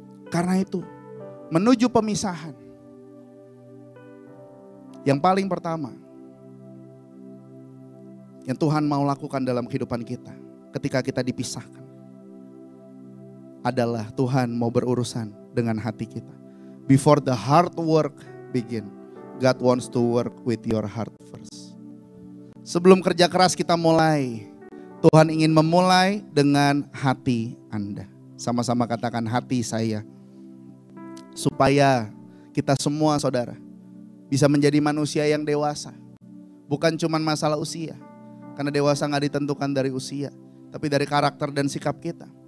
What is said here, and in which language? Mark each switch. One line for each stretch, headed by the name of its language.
Indonesian: Karena itu, menuju pemisahan, yang paling pertama yang Tuhan mau lakukan dalam kehidupan kita ketika kita dipisahkan adalah Tuhan mau berurusan dengan hati kita.
English: Before the hard work begin, God wants to work with your heart first.
Indonesian: Sebelum kerja keras kita mulai, Tuhan ingin memulai dengan hati Anda. Sama-sama katakan hati saya. Supaya kita semua saudara bisa menjadi manusia yang dewasa. Bukan cuma masalah usia. Karena dewasa gak ditentukan dari usia, tapi dari karakter dan sikap kita.